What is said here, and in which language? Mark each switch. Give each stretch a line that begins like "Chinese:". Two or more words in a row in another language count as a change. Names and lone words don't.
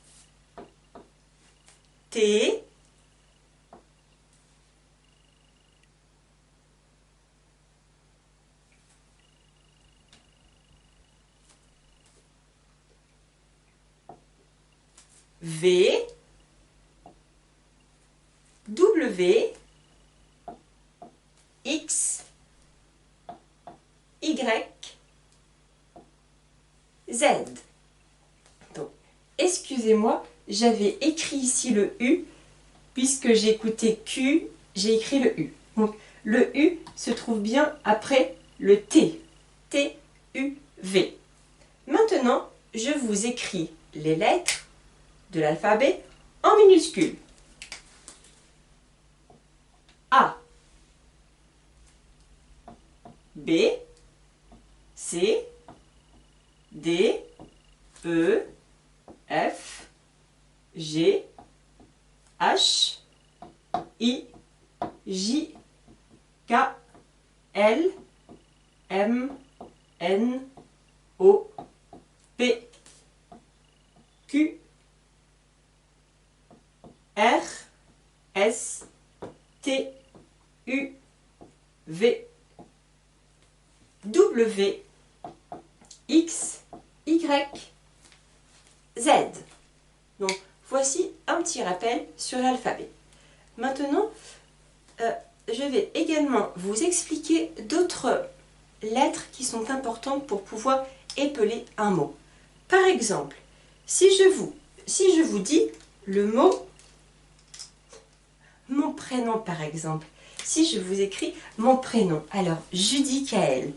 French: T, V, W, X, Y, Z. Donc, excusez-moi, j'avais écrit ici le U, puisque j'ai écouté Q, j'ai écrit le U. Donc, le U se trouve bien après le T. T, U, V. Maintenant, je vous écris les lettres de l'alphabet en minuscules. A, B, C, D, E, F, G, H, I, J, K, L, M, N, O, P, Q, R, S, T, U, V, W, X, Y, Z. Donc, voici un petit rappel sur l'alphabet. Maintenant, je vais également vous expliquer d'autres lettres qui sont importantes pour pouvoir épeler un mot. Par exemple, si je vous dis le mot mon prénom par exemple, si je vous écris mon prénom, alors Judicaël.